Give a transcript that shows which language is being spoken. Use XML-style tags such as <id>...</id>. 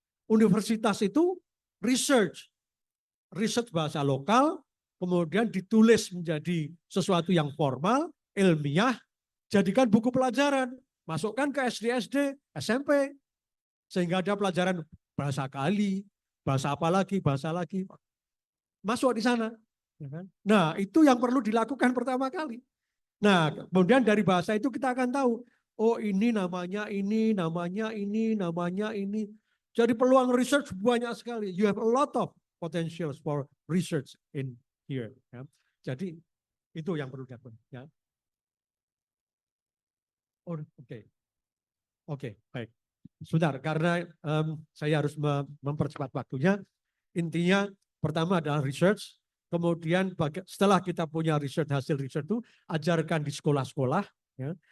<id>Universitas itu research bahasa lokal, kemudian ditulis menjadi sesuatu yang formal, ilmiah, jadikan buku pelajaran, masukkan ke SD, SMP, sehingga ada pelajaran bahasa Kali, bahasa apa lagi, masuk di sana. Nah, itu yang perlu dilakukan pertama kali. Nah, kemudian dari bahasa itu kita akan tahu, oh ini namanya ini, namanya ini, namanya ini. Jadi peluang research banyak sekali.</id> <en>You have a lot of potentials for research in here.</en> <id>Ya. Jadi itu yang perlu dilakukan. Ya. Oh, oke, baik. Sebentar, karena saya harus mempercepat waktunya. Intinya pertama adalah research. Kemudian setelah kita punya hasil research itu, ajarkan di sekolah-sekolah. Ya.</id>